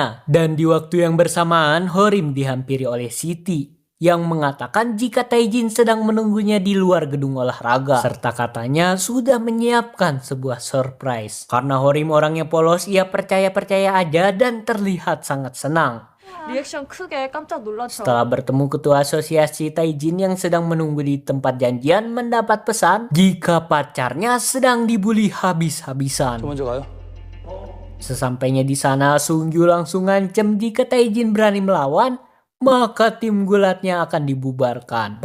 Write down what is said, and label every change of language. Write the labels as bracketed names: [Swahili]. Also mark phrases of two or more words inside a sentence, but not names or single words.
[Indonesian] Dan di waktu yang bersamaan, Horim dihampiri oleh Siti yang mengatakan jika Taijin sedang menunggunya di luar gedung olahraga. Serta katanya sudah menyiapkan sebuah surprise. Karena Horim orangnya polos, ia percaya-percaya aja dan terlihat sangat senang. [Korean] 리액션 크게 깜짝 놀라죠. [Indonesian] Setelah bertemu ketua asosiasi, Taijin yang sedang menunggu di tempat janjian mendapat pesan jika pacarnya sedang dibully habis-habisan. [Korean] 저 먼저 가요. [Indonesian] Sesampainya di sana, Sung Yu langsung ngancem jika Taijin berani melawan, maka tim gulatnya akan dibubarkan.